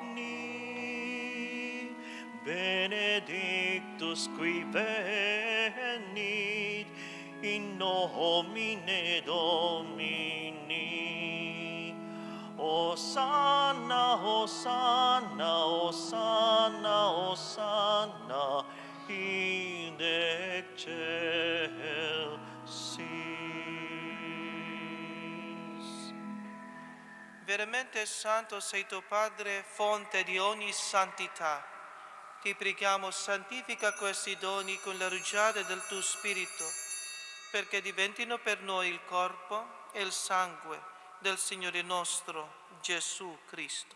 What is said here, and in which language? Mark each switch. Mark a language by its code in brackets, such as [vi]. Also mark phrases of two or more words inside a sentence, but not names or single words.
[la] Benedictus qui venit in nomine Domini. Hosanna, Hosanna, Hosanna, Hosanna, in excelsis. [it] Veramente santo sei tu, Padre, fonte di ogni santità. Ti preghiamo, santifica questi doni con la rugiada del tuo Spirito, perché diventino per noi il corpo e il sangue del Signore nostro Gesù Cristo.